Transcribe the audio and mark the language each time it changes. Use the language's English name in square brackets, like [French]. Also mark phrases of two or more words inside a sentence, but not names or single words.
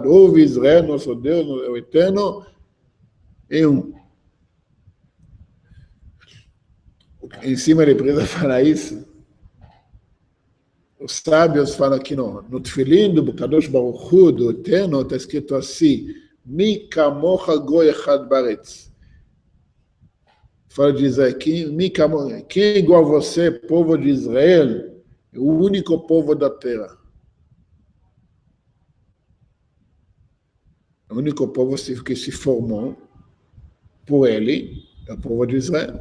[Portuguese] Ouve Israel, nosso Deus, o Eterno, é um. Em cima ele precisa falar isso. Os sábios falam que não. No tefilin do [Hebrew] קדוש ברוך הוא, [Portuguese] do Eterno, está escrito assim, [Hebrew] מי כמוך גוי אחד בארץ. [Portuguese] Fala de Israel, quem é igual a você, povo de Israel, é o único povo da terra. O único povo que se formou por ele é o povo de Israel.